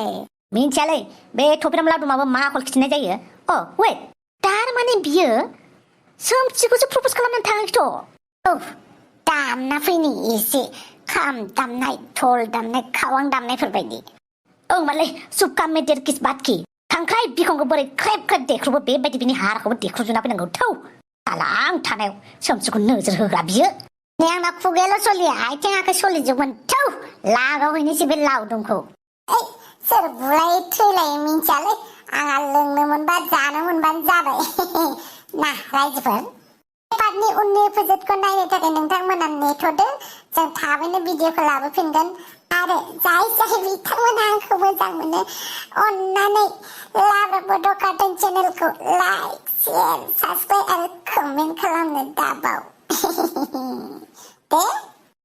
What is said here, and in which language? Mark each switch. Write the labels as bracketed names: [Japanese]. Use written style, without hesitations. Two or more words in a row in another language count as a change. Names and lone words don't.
[Bodo] मिन्थियालै बे थफिराम लावदुमाबो मा आखल खिथिनाय जायो वेट थारमाने बियो सोमसिखौसो प्रप'ज खालामनानै थाङाखैथ' दामना फैनि एसे खाम दामनाय धल दामनाय खावां दामनायफोरबायदि मालाय सुबकाम [Hindi] में देर किस बात की [Bodo] खांख्राइ बिखंखौ बोरै ख्रेब देख्रुबो बेबायदि बिनि हारखौबो देख्रुबजोबना फैनांगौ थौ साला आं थानायाव सोमसिखौ नोजोर होग्रा बियो आंना खुगायाल' सलिया आथिं आखाइ सलिजोबगोन थौ लागावहैनोसै बे लावदुमखौ सोर बुलाय थैलाय मिन्थियालै आंहा लोंनो मोनबा जानो मोनबानो जाबाय ना रायजोफोर पार्टनि उननि एपिसोडखौ नायनो थाखाय नोंथांमोना नेथ'दो जों थाबैनो भिडिअखौ लाबोफिनगोन आरो जाय बिथांमोना आंखौ मोजां मोनो अन्नानै लाब्रा बड' कार्टुन चेनेलखौ [English] like share subscribe [Bodo] आरो कमेन्ट खालामनो दाबाव दे